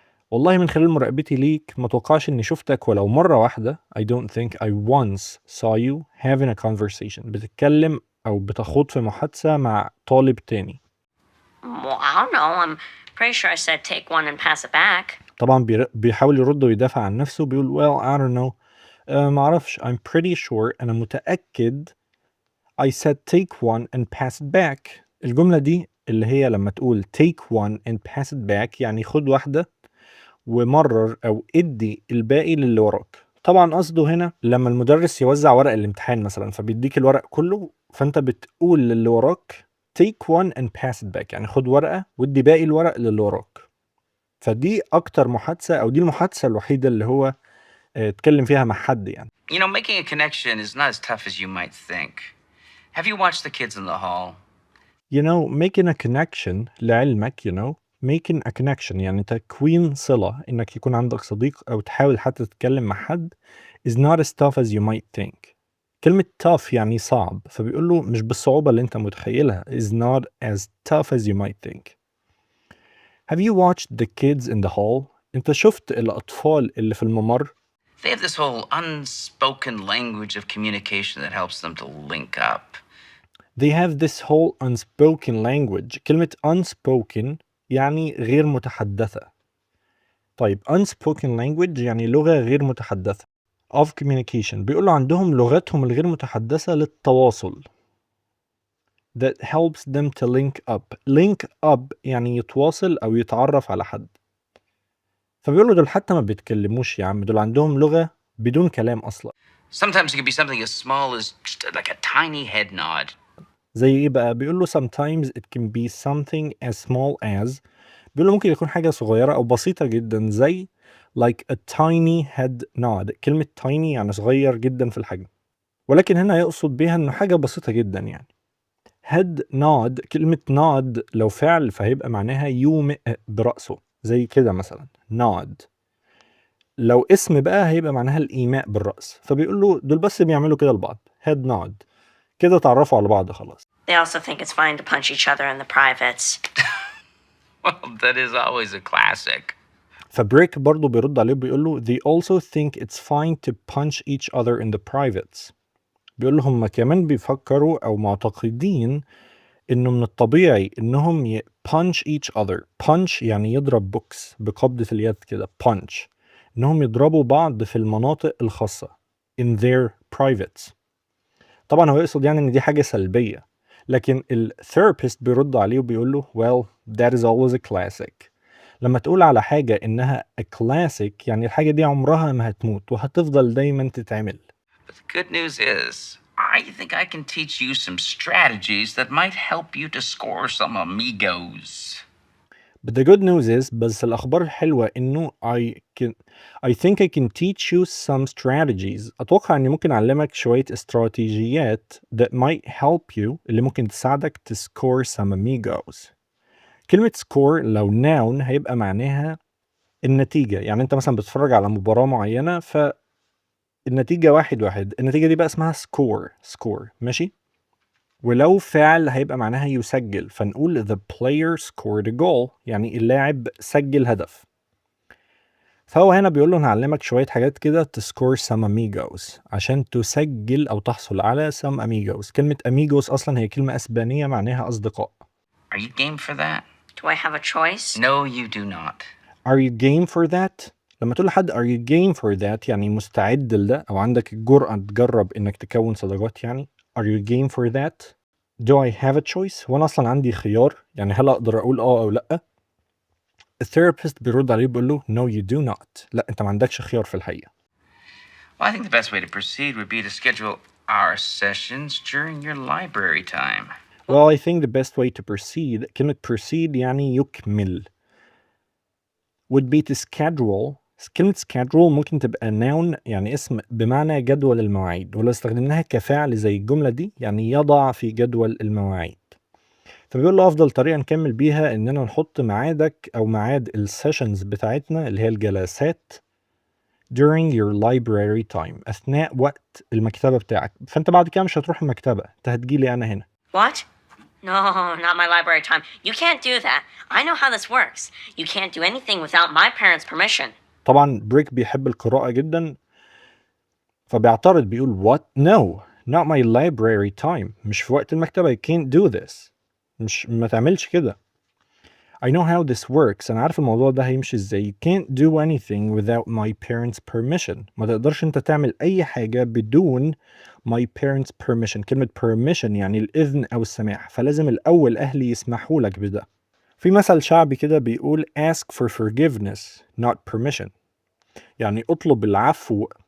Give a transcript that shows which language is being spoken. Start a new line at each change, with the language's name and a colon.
Arabic: والله من خلال مراقبتي ليك ما توقعش إني شفتك ولو مرة واحدة.
English: I don't think I once saw you having a conversation.
Arabic: بتتكلم أو بتخوض في محادثة مع طالب تاني.
English: Well, I don't know. I'm pretty sure I said take one and pass it back.
Arabic: طبعا بيحاول يرد ويدافع عن نفسه. بيقول
English: well I don't know.
Arabic: معرفش.
English: I'm pretty sure.
Arabic: أنا متأكد.
English: I said take one and pass it back.
Arabic: الجملة دي اللي هي لما تقول
English: take one and pass it back
Arabic: يعني خد واحدة ومرر أو ادي الباقي للي وراك. طبعا قصده هنا لما المدرس يوزع ورق الامتحان مثلا فبيديك الورق كله فانت بتقول للي وراك
English: take one and pass it back،
Arabic: يعني خد ورقة وادي باقي الورق للي وراك. فدي اكتر محادثة او دي المحادثة الوحيدة اللي هو اتكلم فيها مع حد يعني.
English: You know, making a connection is not as tough as you might think. Have you watched the kids in the hall? You know, making a connection
Arabic: لعلمك
English: making a connection
Arabic: يعني تكوين صلة، انك يكون عندك صديق او تحاول حتى تتكلم مع حد
English: is not as tough as you might think.
Arabic: كلمة tough يعني صعب، فبيقول له مش بالصعوبة اللي انت متخيلها
English: is not as tough as you might think. Have you watched the kids in the hall؟
Arabic: انت شفت الأطفال اللي في الممر؟
English: They have this whole unspoken language of communication that helps them to link up. They have this whole unspoken language.
Arabic: كلمة unspoken يعني غير متحدثة. طيب
English: unspoken language
Arabic: يعني لغة غير متحدثة
English: of communication.
Arabic: بيقولوا عندهم لغتهم الغير متحدثة للتواصل
English: that helps them to link up. link up
Arabic: يعني يتواصل أو يتعرف على حد. فبيقولوا دول حتى ما بيتكلموش يا عم، دول عندهم لغة بدون كلام أصلا.
English: Sometimes it can be something as small as just like a tiny head nod.
Arabic: زي إيه بقى؟ بيقولوا
English: sometimes it can be something as small as،
Arabic: بيقولوا ممكن يكون حاجة صغيرة أو بسيطة جدا زي
English: like a tiny head nod.
Arabic: كلمة tiny يعني صغير جدا في الحجم، ولكن هنا يقصد بيها إنه حاجة بسيطة جدا يعني. head nod، كلمة nod لو فعل فهيبقى معناها يومئ برأسه زي كده مثلا nod. لو اسم بقى هيبقى معناها الإيماء بالرأس، فبيقول له دول بس بيعملوا كده لبعض
English: head nod،
Arabic: كده تعرفوا على بعض خلاص.
English: They also think it's fine to punch each other in the privates. Well, that is always a classic.
Arabic: فبريك برضو بيرد عليه بيقول له
English: they also think it's fine to punch each other in the privates.
Arabic: بيقول له هم كمان بيفكروا أو معتقدين إنه من الطبيعي إنهم
English: punch each other.
Arabic: punch يعني يضرب بوكس بقبضة اليد كده punch، إنهم يضربوا بعض في المناطق الخاصة
English: in their privates.
Arabic: طبعا هو يقصد يعني إن دي حاجة سلبية، لكن الثيرابيست بيرد عليه وبيقول له
English: well that is always a classic.
Arabic: لما تقول على حاجة إنها
English: a classic
Arabic: يعني الحاجة دي عمرها ما هتموت وهتفضل دايما تتعمل.
English: But the good news is, I think I can teach you some strategies that might help you to score some amigos. But the good news is
Arabic: بس الأخبار الحلوة إنه
English: I think I can teach you some strategies.
Arabic: أتوقع إني ممكن أعلمك شوية استراتيجيات
English: that might help you
Arabic: اللي ممكن تساعدك
English: to score some amigos.
Arabic: كلمة score لو noun هيبقى معناها النتيجة، يعني أنت مثلا بتتفرج على مباراة معينة فالنتيجة 1-1، النتيجة دي بقى اسمها score ماشي؟ ولو فعل هيبقى معناها يسجل، فنقول
English: the player scored a goal
Arabic: يعني اللاعب سجل هدف. فهو هنا بيقول له هنعلمك شوية حاجات كده
English: to score some amigos
Arabic: عشان تسجل أو تحصل على
English: some amigos.
Arabic: كلمة amigos أصلا هي كلمة أسبانية معناها أصدقاء.
English: Are you game for that? Do I have a choice? No, you do not. Are you game for that؟
Arabic: لما تقول لحد
English: are you game for that
Arabic: يعني مستعد لده أو عندك الجرأة تجرب إنك تكون صداقات يعني.
English: Are you game for that؟ Do I have a choice؟
Arabic: وأنا أصلا عندي خيار، يعني هل أقدر أقول أو لأ؟ الثيرابيست بيرد عليه بيقول له
English: no you do not.
Arabic: لا أنت ما عندكش خيار في الحقيقة.
English: Well, I think the best way to proceed would be to schedule our sessions during your library time. Well, I think the best way to proceed،
Arabic: كلمة proceed يعني يكمل،
English: would be to schedule.
Arabic: كلمة schedule ممكن تبقى noun يعني اسم بمعنى جدول المواعيد، ولو استخدمناها كفعل زي الجملة دي يعني يضع في جدول المواعيد. فبيقول له أفضل طريقة نكمل بيها إننا نحط ميعادك أو ميعاد السيشنز بتاعتنا اللي هي الجلسات
English: during your library time
Arabic: أثناء وقت المكتبة بتاعك. فأنت بعد كده مش هتروح المكتبة، أنت هتجيلي أنا هنا.
English: What? No, not my library time. You can't do that. I know how this works. You can't do anything without my parents' permission.
Arabic: طبعا بريك بيحب القراءة جدا فبيعترض بيقول
English: what? No, not my library time.
Arabic: مش في وقت المكتبة.
English: You can't do this.
Arabic: ما تعملش كده.
English: I know how this works.
Arabic: أنا عارف الموضوع ده هيمشي ازاي.
English: You can't do anything without my parents' permission.
Arabic: ما تقدرش انت تعمل أي حاجة بدون
English: my parents' permission.
Arabic: كلمة permission يعني الإذن أو السماح، فلازم الأول أهلي يسمحوا لك بده. في مثل شعبي كده بيقول
English: ask for forgiveness not permission،
Arabic: يعني اطلب العفو